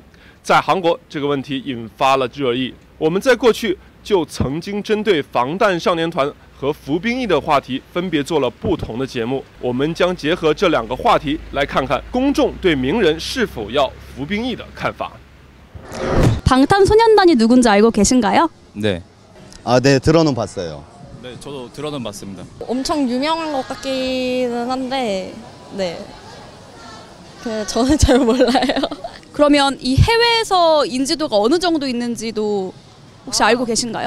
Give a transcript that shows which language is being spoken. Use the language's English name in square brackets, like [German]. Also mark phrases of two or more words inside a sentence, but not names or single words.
[Chinese] 在韩国，这个问题引发了热议。我们在过去就曾经针对防弹少年团和服兵役的话题分别做了不同的节目。我们将结合这两个话题来看看公众对名人是否要服兵役的看法。 [Korean] 방탄소년단이 누군지 알고 계신가요? 네. 네, 들어는 봤어요. 네, 저도 들어는 봤습니다. 엄청 유명한 것 같기는 한데, 네. 저는 잘 몰라요. 그러면 이 해외에서 인지도가 어느 정도 있는지도 혹시 알고 계신가요?